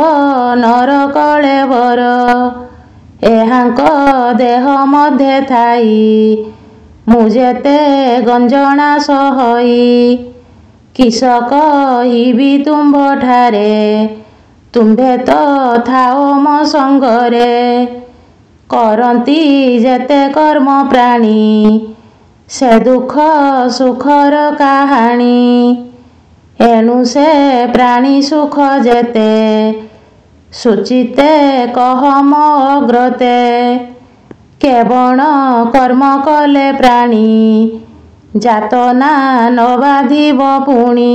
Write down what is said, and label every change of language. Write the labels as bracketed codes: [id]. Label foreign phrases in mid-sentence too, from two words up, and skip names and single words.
[or] ନର କଳେବର ଏହାଙ୍କ ଦେହ ମଧ୍ୟ ଥାଇ ମୁ ଯେତେ ଗଞ୍ଜଣା ସହଇ କିସ କହିବି ତୁମ୍ଭ ଠାରେ ତୁମ୍ଭେ ତ ଥାଅ ମୋ ସଙ୍ଗରେ କରତି ଯେତେ କର୍ମ ପ୍ରାଣୀ ସେ ଦୁଃଖ ସୁଖର କାହାଣୀ। ଏଣୁ ସେ ପ୍ରାଣୀ ସୁଖ ଯେତେ ସୁଚିତେ କହ ମୋ ଅଗ୍ରତେ। କେବଳ କର୍ମ କଲେ ପ୍ରାଣୀ ଯାତନା ନ ବାଧିବ ପୁଣି।